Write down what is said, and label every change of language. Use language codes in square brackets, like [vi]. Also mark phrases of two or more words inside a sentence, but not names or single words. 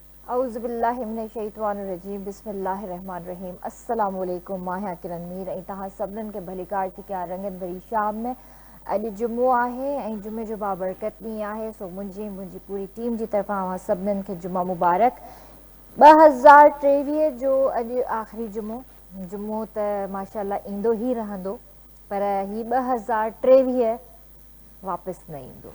[ar] اعوذ باللہ من الشیطان الرجیم بسم اللہ الرحمن الرحیم السلام علیکم [sd] मां किरण मीर ऐं तव्हां सभिनीनि खे भलीकार थी कयां रंगनि भरी शाम में। अॼु जुमो आहे ऐं जुमे जो बाबरकत ॾींहुं आहे, सो मुंहिंजी पूरी टीम जी तरफ़ां अवां सभिनीनि खे जुमा मुबारक। 2023 जो अॼु आख़िरी जुमो त माशाल्लाह ईंदो ई रहंदो, पर ही 2023 वापसि न ईंदो।